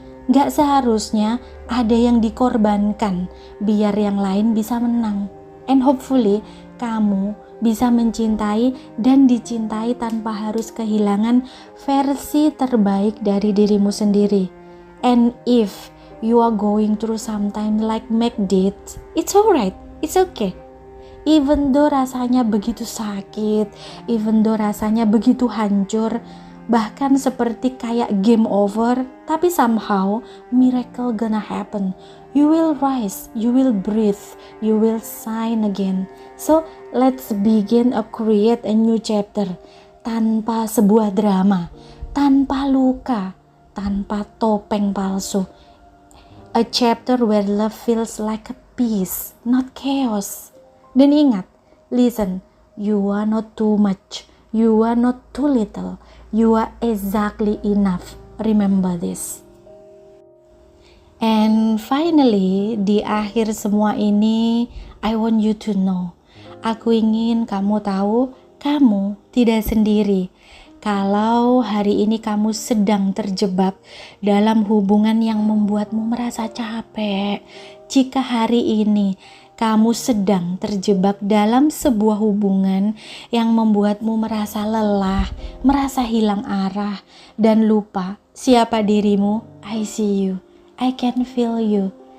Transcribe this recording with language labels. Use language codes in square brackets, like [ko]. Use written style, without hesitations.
[id] Gak seharusnya ada yang dikorbankan biar yang lain bisa menang. [en] And hopefully [id] kamu bisa mencintai dan dicintai tanpa harus kehilangan versi terbaik dari dirimu sendiri. [en] And if you are going through something like Meg did, it's alright, it's okay. Even though [id] rasanya begitu sakit, [en] even though [id] rasanya begitu hancur, bahkan seperti kayak game over, tapi [en] somehow miracle gonna happen. You will rise, you will breathe, you will shine again. So let's begin a create a new chapter, [id] tanpa sebuah drama, tanpa luka, tanpa topeng palsu. [en] A chapter where love feels like a peace, not chaos. [id] Dan ingat, [en] listen, you are not too much, you are not too little, you are exactly enough. Remember this. And finally, [id] di akhir semua ini, [en] I want you to know, [id] aku ingin kamu tahu, kamu tidak sendiri. Kalau hari ini kamu sedang terjebak dalam hubungan yang membuatmu merasa capek, jika hari ini kamu sedang terjebak dalam sebuah hubungan yang membuatmu merasa lelah, merasa hilang arah, dan lupa siapa dirimu, [en] I see you, I can feel you.